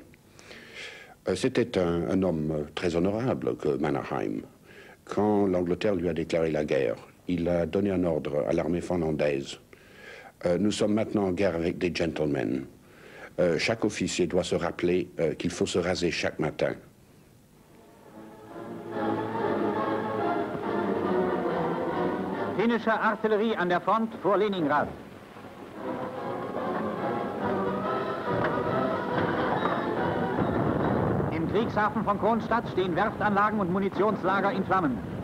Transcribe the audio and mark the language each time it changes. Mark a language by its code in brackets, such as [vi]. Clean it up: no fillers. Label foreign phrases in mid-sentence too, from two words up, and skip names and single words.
[fr] C'était un homme très honorable que Mannerheim. Quand l'Angleterre lui a déclaré la guerre, il a donné un ordre à l'armée finlandaise. Nous sommes maintenant en guerre avec des gentlemen. Chaque officier doit se rappeler qu'il faut se raser chaque matin. [de] Finnische Artillerie an der Front vor Leningrad. Im Kriegshafen von Kronstadt stehen Werftanlagen und Munitionslager in Flammen.